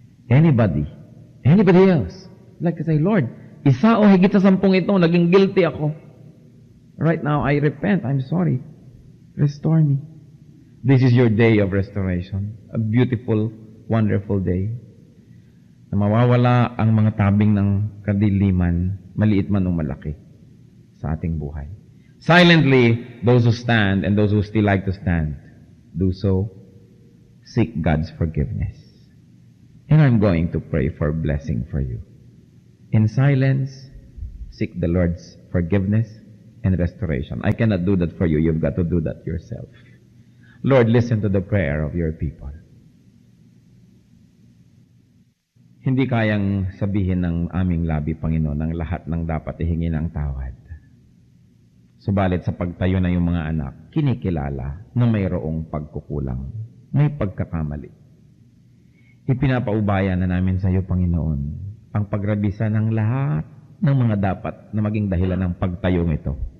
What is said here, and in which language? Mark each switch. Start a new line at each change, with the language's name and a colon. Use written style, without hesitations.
English: Anybody else, like to say,
Filipino: Lord, isa o higit sa 10 ito, naging guilty ako.
English: Right now, I repent. I'm sorry. Restore me. This is your day of restoration. A beautiful, wonderful day.
Filipino: Na mawawala ang mga tabing ng kadiliman, maliit man o malaki, sa ating buhay.
English: Silently, those who stand and those who still like to stand, do so. Seek God's forgiveness. And I'm going to pray for blessing for you. In silence, seek the Lord's forgiveness and restoration. I cannot do that for you. You've got to do that yourself. Lord, listen to the prayer of your people.
Filipino: Hindi kayang sabihin ng aming labi, Panginoon, ang lahat ng dapat ihingi ng tawad. Subalit sa pagtayo na yung mga anak, kinikilala na mayroong pagkukulang, may pagkakamali. Ipinapaubaya na namin sa iyo, Panginoon, ang pagrabisa ng lahat ng mga dapat na maging dahilan ng pagtayong ito.